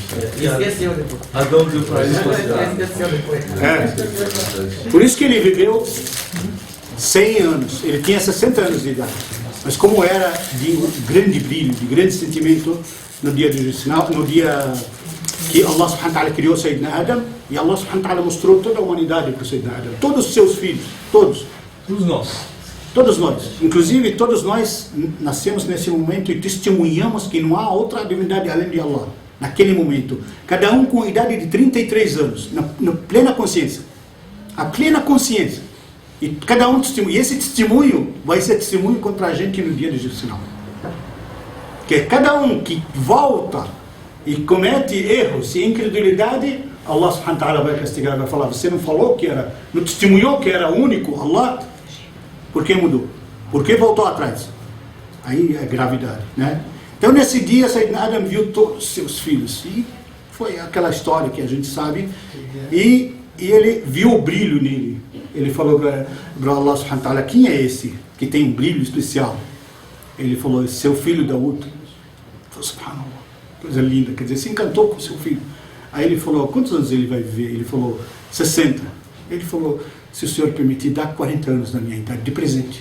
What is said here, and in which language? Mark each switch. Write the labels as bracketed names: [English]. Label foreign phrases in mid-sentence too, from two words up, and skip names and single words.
[Portuguese] Esqueceu depois. Adão deu para ele. Esqueceu depois. Por isso que ele viveu 100 anos. Ele tinha 60 anos de idade. Mas como era de grande brilho, de grande sentimento no dia do juízo final, no dia que [Arabic] الله سبحانه وتعالى [Portuguese] criou Sayyidina Adam, e [Arabic] الله سبحانه وتعالى [Portuguese] mostrou toda a humanidade para o Sayyidina Adam, todos os seus filhos, todos nós, inclusive todos nós nascemos nesse momento e testemunhamos que não há outra divindade além de Allah, naquele momento, cada um com a idade de 33 anos, na plena consciência, a plena consciência, e cada um testemunha, e esse testemunho vai ser testemunho contra a gente no dia do juízo final, que é cada um que volta e comete erros e incredulidade, [Arabic] الله سبحانه وتعالى [Portuguese] vai castigar, vai falar, você não falou que era, não testemunhou que era único Allah, por que mudou? Por que voltou atrás? Aí é gravidade, né? Então nesse dia Sayyidina Adam viu todos os seus filhos, e foi aquela história que a gente sabe, e ele viu o brilho nele. Ele falou para [Arabic] الله سبحانه وتعالى, [Portuguese] quem é esse que tem um brilho especial? Ele falou, seu filho Dawood. Falei, subhanallah, coisa linda, quer dizer, se encantou com seu filho. Aí ele falou, quantos anos ele vai viver? Ele falou, 60. Ele falou, se o senhor permitir, dá 40 anos da minha idade, de presente.